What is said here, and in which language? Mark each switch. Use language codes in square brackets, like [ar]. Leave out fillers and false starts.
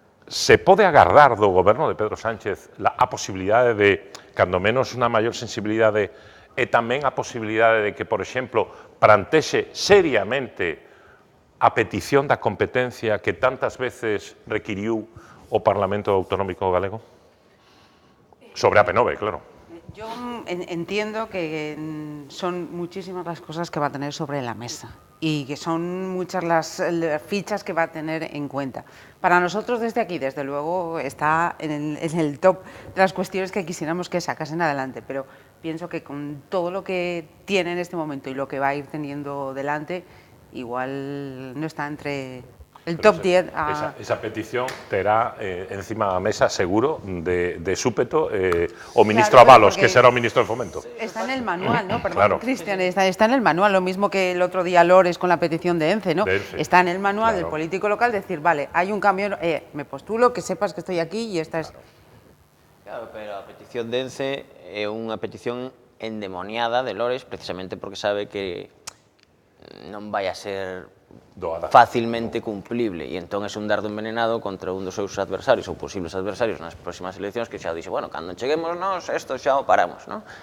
[gl] Se pode agardar do goberno de Pedro Sánchez a posibilidade de, cando menos, unha maior sensibilidade e tamén a posibilidade de que, por exemplo, plantexe seriamente a petición da competencia que tantas veces requiriu o Parlamento Autonómico Galego? Sobre AP9, claro. [es] Yo entiendo que son muchísimas las cosas que va a tener sobre la mesa y que son muchas las fichas que va a tener en cuenta. Para nosotros desde aquí, desde luego, está en el top de las cuestiones que quisiéramos que sacasen adelante, pero pienso que con todo lo que tiene en este momento y lo que va a ir teniendo delante, igual no está entre el top 10. [gl] Esa petición terá encima da mesa, seguro, de súpeto o ministro Ábalos, que será o ministro de Fomento. [es] Está en el manual, ¿no? Perdón, claro. Cristian, está en el manual, lo mismo que el otro día Lores con la petición de ENCE, ¿no? Está en el manual del político local decir, vale, hay un cambio, me postulo, que sepas que estoy aquí y esta es... [gl] Claro, pero a petición de ENCE é unha petición endemoniada de Lores, precisamente porque sabe que non vai a ser facilmente cumplible e entón é un dardo envenenado contra un dos seus adversarios ou posibles adversarios nas próximas eleccións que xa dixe, bueno, cando cheguemos nós, isto xa o paramos, non?